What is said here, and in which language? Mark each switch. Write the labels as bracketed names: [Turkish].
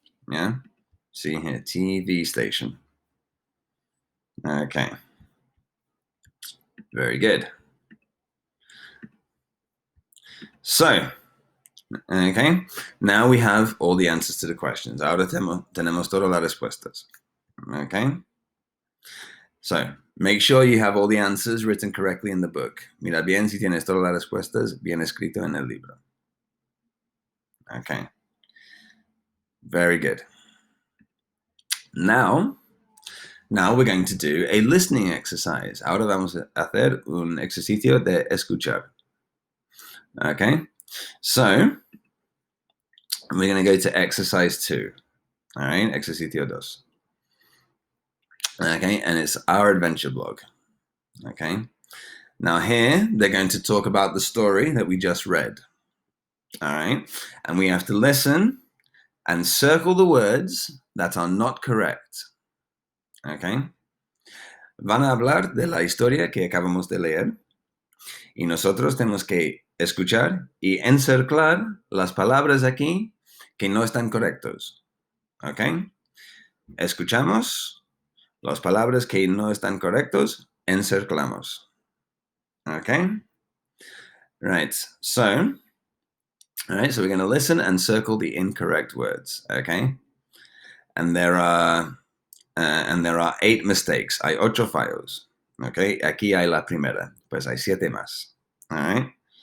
[English] Yeah? See here, TV station. Okay. Very good. So, okay, now we have all the answers to the questions. [Spanish] Ahora tenemos todas las respuestas. [English] Okay? So, make sure you have all the answers written correctly in the book. [Spanish] Mira bien si tienes todas las respuestas bien escrito en el libro. [English] Okay. Very good. Now we're going to do a listening exercise. [Spanish] Ahora vamos a hacer un ejercicio de escuchar. [English] Okay, so we're going to go to exercise 2. All right, ejercicio 2. Okay, and it's our adventure blog. Okay, now here they're going to talk about the story that we just read. All right, and we have to listen and circle the words that are not correct. [Spanish] Okay, van a hablar de la historia que acabamos de leer y nosotros tenemos que escuchar y encirclar las palabras aquí que no están correctos. ¿Ok? Escuchamos las palabras que no están correctos, encirclamos. [English] ¿Ok? Right. So we're going to listen and circle the incorrect words. Okay? And there are 8 mistakes. [Spanish] Hay 8 fallos. Okay? Aquí hay la primera. Pues hay 7 más. All right?